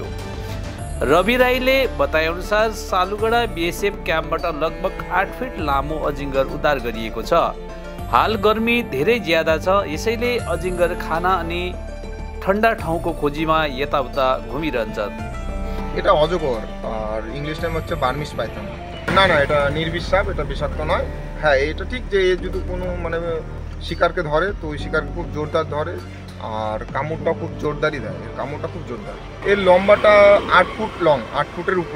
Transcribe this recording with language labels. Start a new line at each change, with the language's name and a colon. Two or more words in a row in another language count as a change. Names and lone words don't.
Nepali: रवि राईले बताएअनुसार सालुगढा बीएसएफ क्याम्पबाट लगभग 8 फिट लामो अजिङ्गर उद्धार गरिएको छ। हाल गर्मी धेरै ज्यादा छ, यसैले अजिङ्गर खाना अनि ठन्डा ठाउँको खोजीमा यताउता घुमिरहन्छन्।
Bangla: এটা অজগর আর
English: English name
Bangla: হচ্ছে
English: Burmese python.
Bangla: না না, এটা নির্বিষ সাপ, এটা বিষাক্ত নয়। হ্যাঁ, এটা ঠিক যে যদি কোনো মানে শিকারকে ধরে তো ওই শিকারকে খুব জোরদার ধরে আর কামড়টা খুব জোরদারই দেয়। কামড়টা খুব জোরদার। এর লম্বাটা 8 ফুট লং, 8 ফুটের উপরে।